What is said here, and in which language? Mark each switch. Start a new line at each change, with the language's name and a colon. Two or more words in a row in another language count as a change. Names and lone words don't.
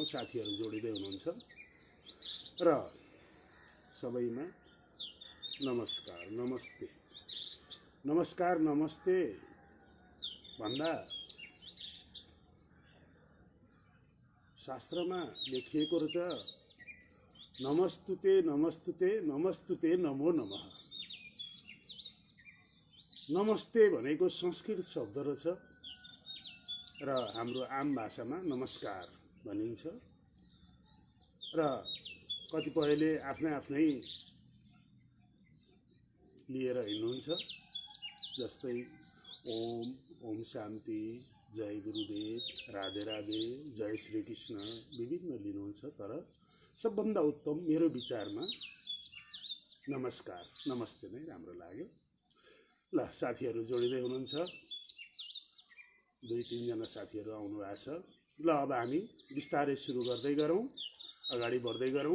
Nepali: साथीहरू जोडिँदै हुनुहुन्छ र सबैमा नमस्कार नमस्ते नमस्कार नमस्ते भन्दा शास्त्रमा लेखिएको रहेछ,
Sanskrit: नमस्तुते नमस्तुते नमस्तुते नमो नमः।
Nepali: नमस्ते भनेको संस्कृत शब्द रहेछ र हाम्रो आम भाषामा नमस्कार भनिन्छ। र कतिपयले आफ्नै लिएर हिँड्नुहुन्छ, जस्तै ओम, ओम शान्ति, जय गुरुदेव, राधे राधे, जय श्री कृष्ण विभिन्न लिनुहुन्छ। तर सबभन्दा उत्तम मेरो विचारमा नमस्कार नमस्ते नै राम्रो लाग्यो। ल, साथीहरू जोडिँदै हुनुहुन्छ, 2-3 जना साथीहरू आउनु भएको छ। ल, अब हामी बिस्तारै सुरु गर्दै गरौँ, अगाडि बढ्दै गरौँ।